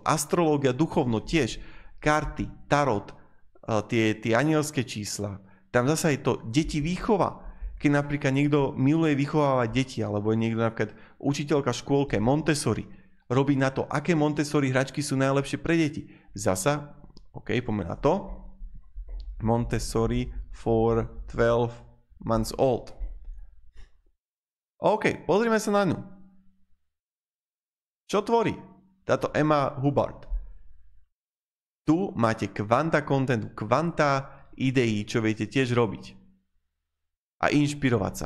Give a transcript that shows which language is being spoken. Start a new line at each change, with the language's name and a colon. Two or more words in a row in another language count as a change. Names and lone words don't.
Slovak: Astrológia, duchovno tiež, karty, tarot, tie anielské čísla. Tam zasa je to deti výchova. Keď napríklad niekto miluje vychovávať deti, alebo je niekto napríklad učiteľka v škôlke, Montessori, robí na to, aké Montessori hračky sú najlepšie pre deti. Zasa, poďme na to.
English: Montessori for 12 months old.
Slovak: Pozrime sa na ňu. Čo tvorí? Táto Emma Hubbard. Tu máte kvanta kontentu, kvanta ideí, čo viete tiež robiť. A inšpirovať sa.